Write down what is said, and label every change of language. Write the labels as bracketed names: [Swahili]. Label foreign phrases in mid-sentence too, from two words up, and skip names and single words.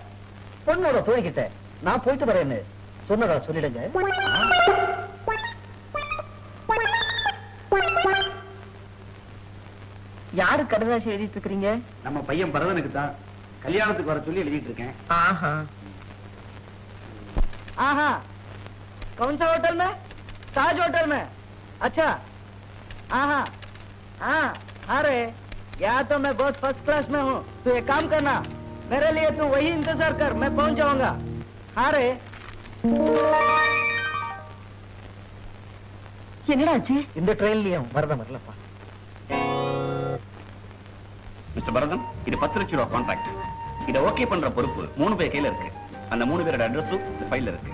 [Tamil] பொண்ணோட தோழி கிட்ட நான் போயிட்டு வரேன்னு சொன்னதா சொல்லிடுங்க. யாரு கடுதாசி எழுதிட்டு இருக்கிறீங்க? நம்ம பையன் பரதனுக்கு தான் கல்யாணத்துக்கு வர சொல்லி எழுதிட்டு இருக்கேன். ஆஹா [Hindi] आहा, कौन सा होटल में? ताज होटल में. अच्छा, आहा, हाँ, अरे यहाँ तो मैं बहुत [English] first class [Hindi] में हूँ. तू एक काम करना, मेरे लिए तू वही इंतजार कर, मैं पहुँच जाऊंगा. अरे [Tamil] என்னடா ஆச்சு? இந்த ட்ரெயின்லயும் வரதம் வரலப்பா. மிஸ்டர் பரதன், இது 10 லட்சம் ரூபாய் கான்ட்ராக்ட். இதை ஓகே பண்ற பொறுப்பு 3 பேர் கையில இருக்கு. அந்த 3 பேரோட அட்ரஸும் இந்த ஃபைல்ல இருக்கு.